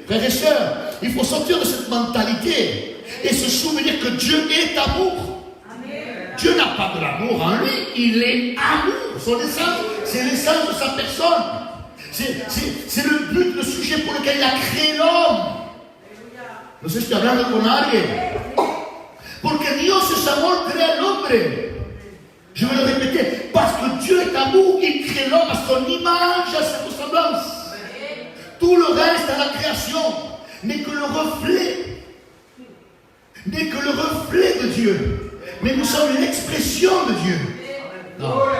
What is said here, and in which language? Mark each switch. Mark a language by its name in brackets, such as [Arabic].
[French] Frères et sœurs, il faut sortir de cette mentalité et se souvenir que Dieu est amour. Amen. Dieu n'a pas de l'amour en lui, il est amour. Son essence, c'est l'essence de sa personne. C'est le but, le sujet pour lequel il a créé l'homme. [Spanish] No sé si estoy hablando con alguien. Porque Dios es amor, crea el hombre. [French] Je vais le répéter, parce que Dieu est amour, il crée l'homme à son image, à sa ressemblance. Tout le reste à la création n'est que le reflet de Dieu. Mais nous sommes l'expression de Dieu. Non.